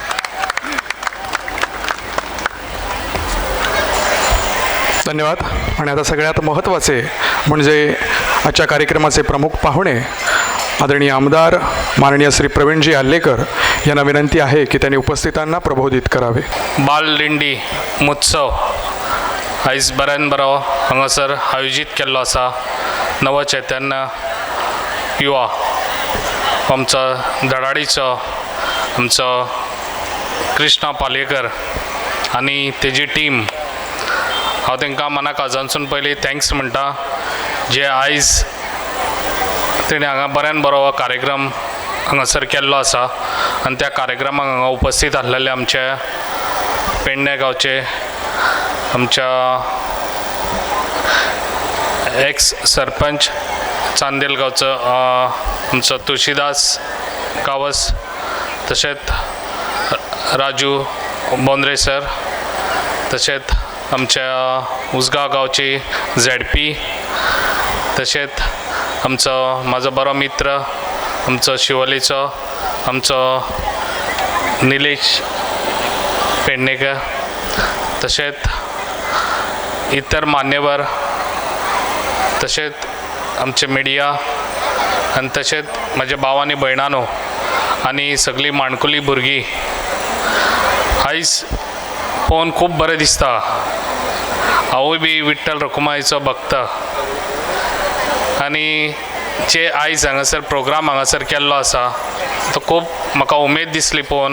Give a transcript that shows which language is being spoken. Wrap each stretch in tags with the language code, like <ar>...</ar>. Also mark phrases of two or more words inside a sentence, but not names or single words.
<mr>धन्यवाद. आणि आता सगळ्यात महत्त्वाचे म्हणजे आजच्या कार्यक्रमाचे प्रमुख पाहुणे आदरणीय आमदार माननीय श्री प्रवीणजी आल्लेकर यांना विनंती आहे की त्यांनी उपस्थितांना प्रबोधित करावे.</mr> <kok>बाल दिंडी महोत्सव आयज बऱ्यान बरो हांगासर आयोजीत केल्लो आसा. नवचैतन्य युवा आमचो धडाडीचो आमचो कृष्णा पालयेकर आनी तेजी टीम. हांव तांकां मना काळजांतसून पयलीं थँक्स म्हणटा जे आयज तेणें हांगा बऱ्यान बरो हो कार्यक्रम हांगासर केल्लो आसा. आनी त्या कार्यक्रमाक हांगा उपस्थित आसलेले आमचे पेडणे गांवचे आमच्या एक्स सरपंच चांदेल गावचं आमचं तुळशीदास गावस, तसेच राजू बोंद्रे सर, तसेच आमच्या उसगाव गावचे ZP, तसेच आमचं माझं बरो मित्र आमचं शिवोलेचं आमचं निलेश पेडणेकर, तसेच इतर मान्यवर, तसेच आमचे मिडिया आणि तसेच माझ्या भावांनी भयणानो आणि सगळी माणकुली भुरगीं आयज पळोवन खूब बरें दिसता. हांवूय बी विठ्ठल रखुमाईचो भक्त आणि जे आयज हांगासर प्रोग्राम हांगासर केल्लो आसा तो खूब म्हाका उमेद दिसली पळोवन.</kok>